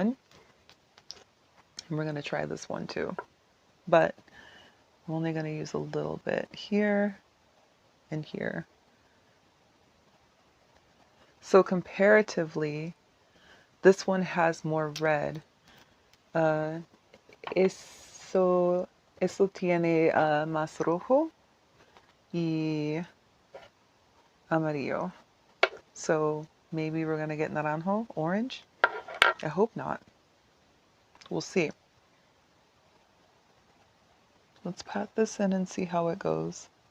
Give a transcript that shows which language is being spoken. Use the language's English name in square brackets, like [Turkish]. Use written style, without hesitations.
[English] And we're going to try this one too. But I'm only going to use a little bit here and here. So comparatively, this one has more red. [Spanish] Eso tiene más rojo y amarillo. [English] So maybe we're going to get naranjo, orange. I hope not. We'll see. Let's pat this in and see how it goes.